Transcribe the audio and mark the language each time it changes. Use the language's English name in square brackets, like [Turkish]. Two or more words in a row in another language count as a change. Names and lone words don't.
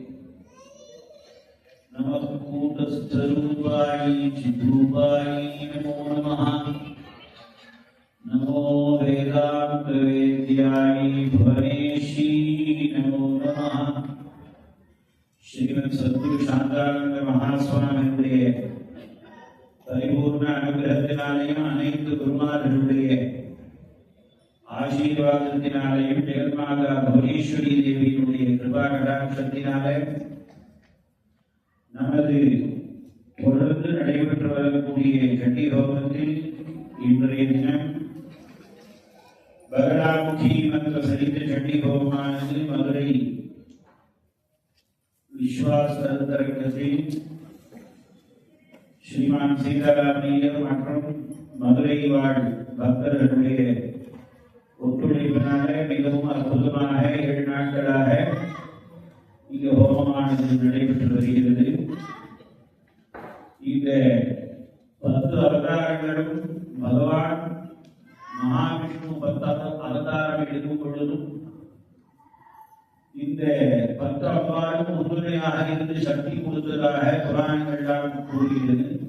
[Sanskrit] नमः कूटस्थरूपाय चिद्रूपाय नमो नमः। नमो वेदांत वेद्याय भुवनेशी नमो नमः। [Tamil] श्रीमद सद्गुरु शांतानंद महास्वामी परिपूर्ण अनुग्रहத்தினாலேயும் அனைத்து குருமார்களுடைய ஆசீர்வாதத்தினாலேயும் ஜெகன்மாதா புவனேஸ்வரி தேவியினுடைய கிருபா கடாட்சத்தினாலே நமது தொடர்ந்து நடைபெற்று வரக்கூடிய சண்டி ஹோமத்தில் இன்றைய தினம் பகடாமுகி மந்திர சரித்த சண்டி ஹோமமானது மதுரை விஸ்வாஸ் கருத்தரங்கத்தில் श्रीमान सीतारामैयर மற்றும் மதுரை வாழ் பக்தர்களுடைய ஒத்துழைப்பினாலே மிகவும் அற்புதமாக 7 நாட்களாக இங்கு ஹோமமானது நடைபெற்று வருகிறது. இந்த 10 அவதாரங்களும் பகவான் மகாவிஷ்ணு 10 அவதாரம் எடுக்கும் பொழுதும் இந்த 10 அவ்வாறும் உறுதுணையாக இருந்து சக்தி கொடுத்ததாக புராணங்கள்லாம் கூறுகிறது.